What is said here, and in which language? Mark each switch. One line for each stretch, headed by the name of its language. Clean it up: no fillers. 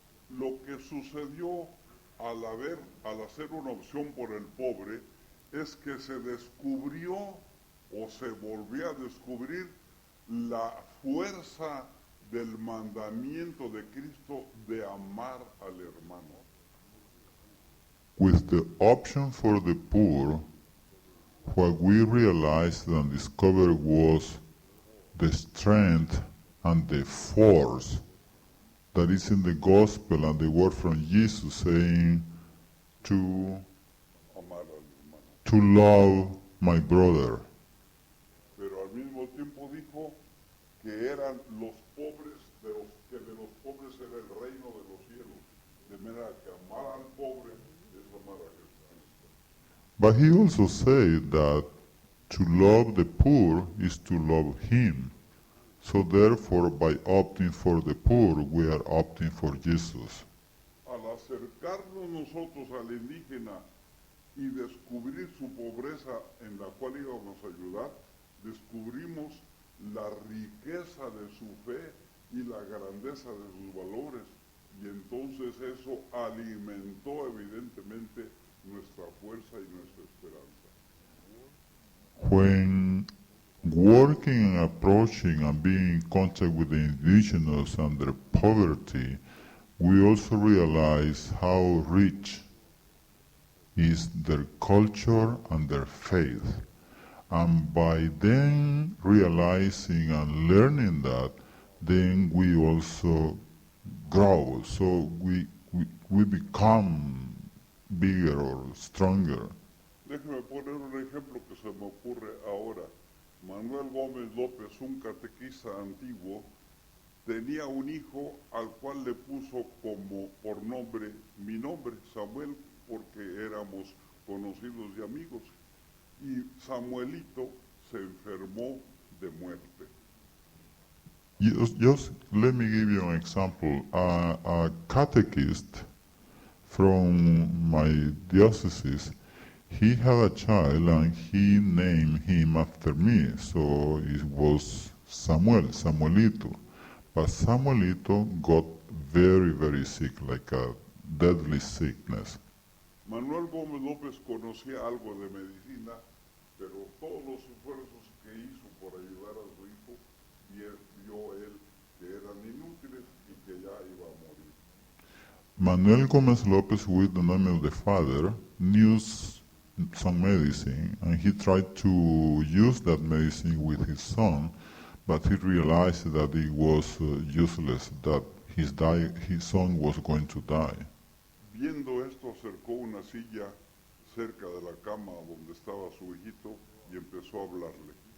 Spanish: Lo que sucedió al hacer una opción por el pobre es que se descubrió o se volvió a descubrir la fuerza del mandamiento de Cristo de amar al hermano.
English: With the option for the poor, what we realized and discovered was the strength and the force that is in the gospel and the word from Jesus saying to
Spanish: Amar al hermano.
English: love my brother.
Spanish: Pero al mismo tiempo dijo que eran los pobres, que de los pobres era el reino de los cielos. De manera que amar al pobre es amar a Jesucristo.
English: But he also said that to love the poor is to love him. So therefore, by opting for the poor, we are opting for Jesus.
Spanish: Al acercarnos nosotros al indígena y descubrir su pobreza en la cual íbamos a ayudar, descubrimos la riqueza de su fe y la grandeza de sus valores. Y entonces eso alimentó evidentemente nuestra fuerza y nuestra esperanza.
English: When working and approaching and being in contact with the indigenous and their poverty, we also realize how rich is their culture and their faith. And by then realizing and learning that, then we also grow. So we become bigger or stronger.
Spanish: Déjeme poner un ejemplo que se me ocurre ahora. Manuel Gómez López, un catequista antiguo, tenía un hijo al cual le puso como por nombre mi nombre, Samuel, porque éramos conocidos y amigos. Y Samuelito se enfermó de muerte.
English: Just let me give you an example. A catechist from my diocese, he had a child and he named him after me. So it was Samuel, Samuelito. But Samuelito got very, very sick, like a deadly sickness.
Spanish: Manuel Gómez López conocía algo de medicina, pero todos los esfuerzos que hizo por ayudar a su hijo, vio él que eran inútiles y que ya iba a morir.
English: Manuel Gómez Lopez, with the name of the father, knew some medicine, and he tried to use that medicine with his son, but he realized that it was useless, that his son was going to die.
Spanish: Viendo esto, acercó una silla cerca de la cama donde estaba su hijito y empezó a hablarle.